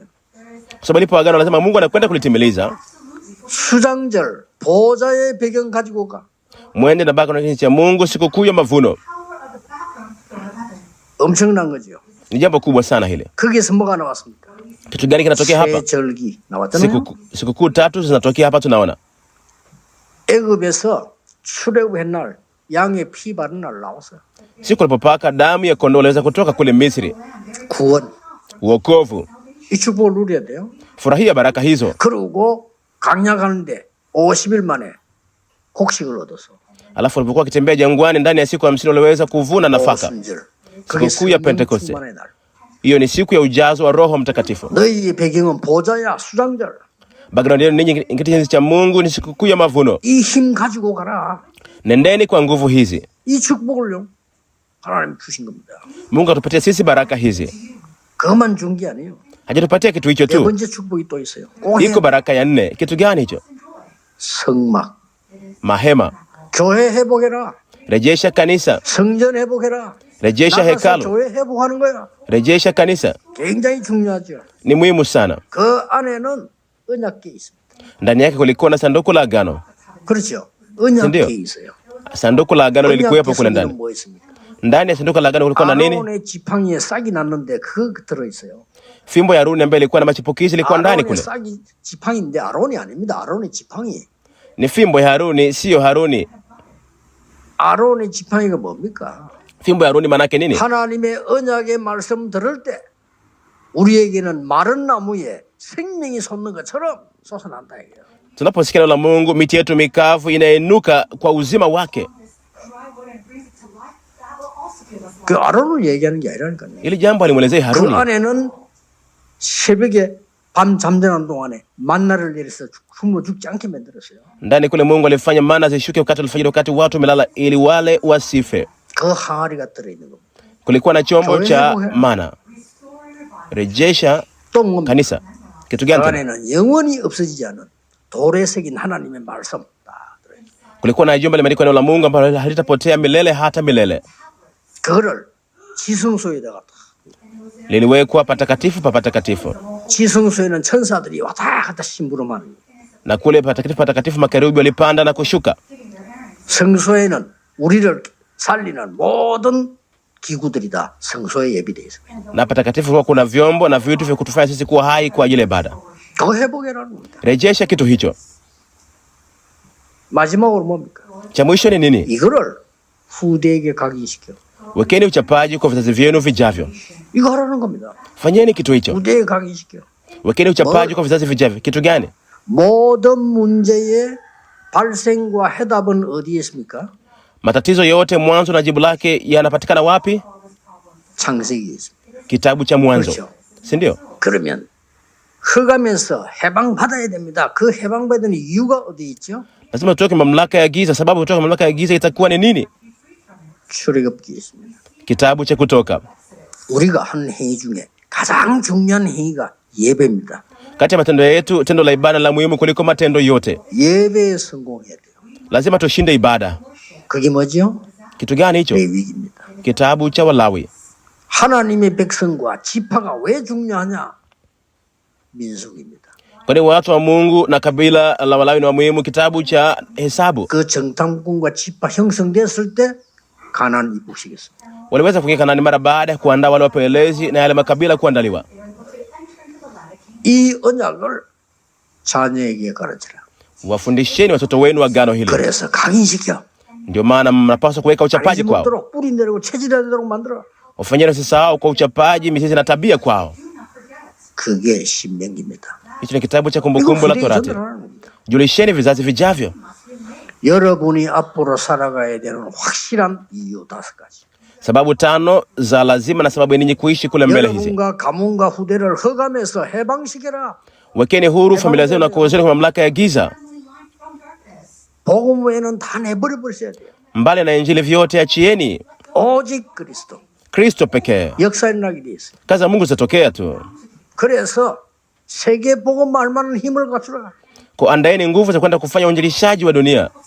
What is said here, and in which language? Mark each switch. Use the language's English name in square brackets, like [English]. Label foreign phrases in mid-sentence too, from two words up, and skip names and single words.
[Swahili] Kwa sababu lipo agano lazima Mungu anakwenda kulitimiliza. [Korean] 수장절 보좌의 배경 가지고 가. [Swahili] Mwende na baka na kiti cha Mungu, sikukuu ya mavuno. [Korean] 엄청난 거죠. [Swahili] Ni jambo kubwa sana hili. [Korean] 거기서 뭐가 나왔습니까? [Swahili] Kitu gani kinatokea hapa? [Korean] 세절기 나왔잖아요. [Swahili] Sikukuu tatu zinatokea hapa tunaona. [Korean] 애굽에서 출애굽한 날 양의 피 바른 날 나왔어요. [Swahili] Siku alipopaka damu ya kondoo waliweza kutoka kule Misri. [Korean] 구원. [Swahili] Uokovu. [Korean] 이 축복을 누려야 돼요. [Swahili] Furahia baraka hizo. [Korean] 그러고 강약하는데 50일 만에 곡식을 얻어서. [Swahili] Alafu walipokuwa wakitembea jangwani ndani ya siku 50 waliweza kuvuna nafaka. Sikukuu ya Pentekoste. Hiyo ni siku ya ujazo wa Roho Mtakatifu. [Korean] 너희의 배경은 보좌야 수장절. [Swahili] Background yenu ninyi kiti cha Mungu ni sikukuu ya mavuno. [Korean] 이 힘 가지고 가라. [Swahili] Nendeni kwa nguvu hizi. [Korean] 이 축복을요. 하나님 주신 겁니다. [Swahili] Mungu atupatie sisi baraka hizi. [Korean] 그만 준 게 아니에요. [Swahili] Hajatupatia kitu hicho [Korean] 네 [Swahili] tu. [Korean] 번째 축복이 또 있어요. [Swahili] Iko baraka ya 4. Kitu gani hicho? [Korean] 성막. [Swahili] Mahema. [Korean] 교회 회복해라. [Swahili] Rejesha kanisa. [Korean] 성전 회복해라. [Swahili] Rejesha [Korean] 나가서 [Swahili] hekalu. [Korean] 교회 회복하는 거야. [Swahili] Rejesha kanisa. [Korean] 굉장히 중요하죠. [Swahili] Ni muhimu sana. [Korean] 그 안에는 언약궤 있습니다. [Swahili] Ndani yake kulikuwa na sanduku la agano. [Korean] 그렇죠. 언약궤 있어요. [Swahili] Sanduku la agano lilikuwepo kule [Korean] 언약궤 [Swahili] ndani. [Korean] 뭐 있습니까? [Swahili] Ndani ya sanduku la agano kulikuwa na nini? [Korean] 아론의 지팡이에 싹이 났는데 그거 들어 있어요. [Swahili] Fimbo ya Haruni ambayo ilikuwa na machipukizi ilikuwa ndani [Korean] 아론의 [Swahili] kule. [Korean] 싹이 지팡이인데 아론이 아닙니다. 아론의 지팡이. [Swahili] Ni fimbo ya Haruni, sio Haruni. [Korean] 아론의 지팡이가 뭡니까? [Swahili] Fimbo ya Haruni maana yake nini? [Korean] 하나님의 언약의 말씀 들을 때 우리에게는 마른 나무에 생명이 솟는 것처럼 솟아난다 이거예요. [Swahili] Tunaposikia neno la Mungu, miti yetu mikavu inainuka kwa uzima wake. [Korean] 그 아론을 얘기하는 게 아니라니까요. [Swahili] Ili jambo alimuelezea [Korean] 그 [Swahili] Haruni. [Korean] 안에는 새벽에 밤 잠자는 동안에 만나를 내려서 굶어 죽지 않게 만들었어요. [Swahili] Ndani kule Mungu alifanya mana zishuke wakati alfajiri, wakati watu wamelala, ili wale wasife. [Korean] 그 항아리가 들어있는 겁니다. [Swahili] Kulikuwa na chombo cha mana. Rejesha [Korean] 또 뭡니까? [Swahili] kanisa. Kitu [Korean] 그 [Swahili] gani? [Korean] 안에는 영원히 없어지지 않은 돌에 새긴 하나님의 말씀 다 들어있어요. [Swahili] Kulikuwa na jumba limeandikwa neno la Mungu ambalo halitapotea milele hata milele. [Korean] 그거를 지성소에다가 [Swahili] Liliwekwa patakatifu pa patakatifu. [Korean] 지성소에는 천사들이 왔다 갔다 심부름하는. [Swahili] Na kule patakatifu patakatifu makerubi walipanda na kushuka. [Korean] 성소에는 우리를 살리는 모든 기구들이 다 성소에 예비되어 있습니다. [Swahili] Na patakatifu huwa kuna vyombo na vitu vya kutufanya sisi kuwa hai kwa ajili ya ibada. [Korean] 더 회복해라는 겁니다. [Swahili] Rejesha kitu hicho. [Korean] 마지막으로 뭡니까? [Swahili] Cha mwisho ni nini? [Korean] 이거를 후대에게 각인시켜. [Swahili] Wekeni uchapaji kwa vizazi vyenu vijavyo. [Korean] 이거 하라는 겁니다. [Swahili] Fanyeni kitu hicho. [Korean] 후대에 각인시켜. [Swahili] Wekeni uchapaji kwa vizazi vijavyo. Kitu gani? [Korean] 모든 문제의 발생과 해답은 어디에 있습니까? [Swahili] Matatizo yote mwanzo na jibu lake yanapatikana wapi? [Korean] 창세기에 있습니다. [Swahili] Kitabu cha Mwanzo. [Korean] 그렇죠. [Swahili] Si ndio? [Korean] 그러면 흑암에서 해방받아야 됩니다. 그 해방받는 이유가 어디 있죠? [Swahili] Lazima tutoke mamlaka ya giza. Sababu kutoka mamlaka ya giza itakuwa ni nini? [Korean] 출애굽기에 있습니다. [Swahili] Kitabu cha Kutoka. [Korean] 우리가 하는 행위 중에 가장 중요한 행위가 예배입니다. [Swahili] Kati ya matendo yetu, tendo la ibada la muhimu kuliko matendo yote. [Korean] 예배에 성공해야 돼요. [Swahili] Lazima tushinde ibada. [Korean] 그게 뭐죠? [Swahili] Kitu gani hicho? [Korean] 레위기입니다. [Swahili] Kitabu cha Walawi. [Korean] 하나님의 백성과 지파가 왜 중요하냐? 민수기입니다. [Swahili] Kwani watu wa Mungu na kabila la Walawi ni wa muhimu. Kitabu cha Hesabu. [Korean] 그 정탐꾼과 지파 형성됐을 때 가나안 입국시켰습니다. [Swahili] Waliweza kuingia Kanaani mara baada ya kuandaa wale wapelelezi na yale makabila kuandaliwa. [Korean] 이 언약을 자녀에게 가르치라. [Swahili] Wafundisheni watoto wenu agano hili. [Korean] 그래서 각인시켜. [Swahili] Ndio maana mnapaswa kuweka uchapaji kwao. [Korean] 못도록 뿌리 내리고 체질해야 되도록 만들어. [Swahili] Wafanyeni usisahau kwa uchapaji, mizizi na tabia kwao. [Korean] 그게 신명기입니다. [Swahili] Hicho ni kitabu cha Kumbukumbu la Torati. Julisheni vizazi vijavyo. [Korean] 여러분이 앞으로 살아가야 되는 확실한 이유 5가지. [Swahili] Sababu 5 za lazima na sababu ninyi kuishi kule mbele hizi. [Korean] 여러분과 가문과 후대를 흑암에서 해방시켜라. [Swahili] Wekeni huru familia zenu na kuwezeni kwa mamlaka ya giza. [Korean] 복음 외에는 다 내버려 버리셔야 돼요. [Swahili] Mbali na injili vyote achieni. [Korean] 오직 그리스도. [Swahili] Kristo pekee. [Korean] 역사 일어나게 돼 있어요. [Swahili] Kazi ya Mungu zitatokea tu. [Korean] 그래서 세계 복음 말 만한 힘을 갖추라. [Swahili] Kuandaeni nguvu za kwenda kufanya uinjilishaji wa dunia.